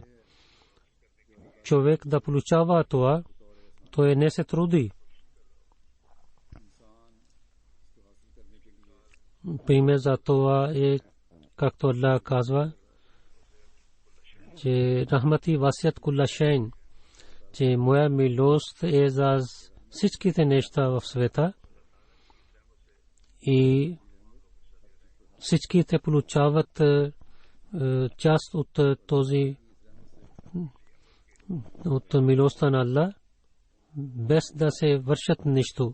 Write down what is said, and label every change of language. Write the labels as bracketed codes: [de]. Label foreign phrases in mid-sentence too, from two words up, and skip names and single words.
[bg] Човек да получава това, той не се труди. пример за това е, както Аллах казва, че [ar] رحمتي وسعت كل شيء, [bg] че моя милост е за всичките неща в света и всичките получават част от този от милостта на Аллах, без да се вършат нищо.